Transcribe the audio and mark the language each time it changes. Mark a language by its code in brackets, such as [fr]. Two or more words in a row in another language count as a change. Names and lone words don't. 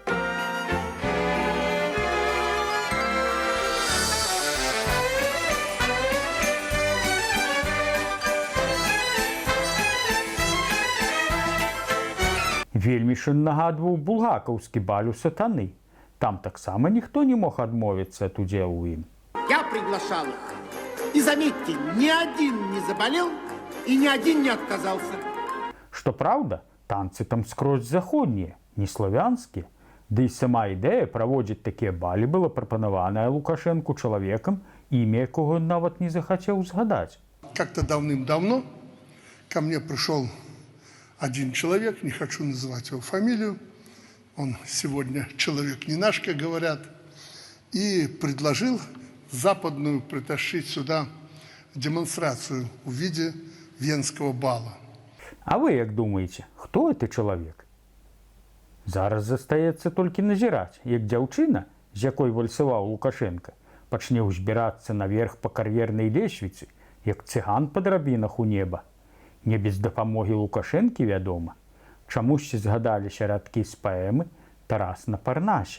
[be] Вельмі ж нагадваў булгакаўскі баль у сатаны. Там таксама ніхто не мог адмовіцца ад удзелу ў ім. [ru] Я приглашал их. И заметьте, ни один не заболел и ни один не отказался. [be] Што праўда, танцы там скрозь заходнія, не славянскія. Ды і сама ідэя праводзіць такія балі была прапанаваная Лукашэнку чалавекам, імя якого нават не захацеў згадаць. [ru] Как-то давным-давно ко мне пришел один человек, не хочу называть его фамилию, он сегодня человек не наш, как говорят, и предложил западную притащить сюда демонстрацию в виде венского бала. [be] А вы як думаеце, хто гэты чалавек? Зараз застаецца толькі назіраць, як дзяўчына, з якой вальсаваў Лукашенка, пачне ўзбірацца наверх па кар'ернай лесвіцы, як цыган па драбінах у неба. Не без дапамогі Лукашэнкі, вядома. Чамусьці згадаліся радкі з паэмы «Тарас на Парнасе».